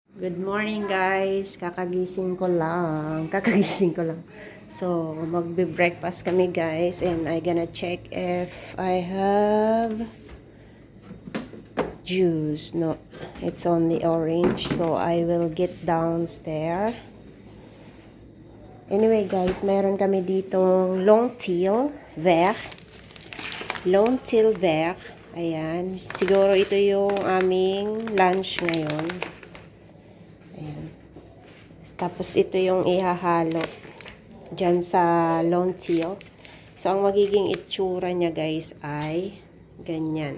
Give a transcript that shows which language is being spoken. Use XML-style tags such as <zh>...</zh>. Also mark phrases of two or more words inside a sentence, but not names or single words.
<en>Good morning guys.</en> <tl>Kakagising ko lang.</tl> <en>So,</en> <tl>magbe-breakfast kami</tl> <en>guys and I gonna check if I have juice. No, it's only orange. So, I will get downstairs.</en> <tl>Anyway guys, meron kami ditong Longtail vert. Longtail vert. Ayan. Siguro ito yung aming lunch ngayon. Ayan. Tapos ito yung ihahalo dyan sa Longtail. So, ang magiging itsura niya guys ay ganyan.</tl>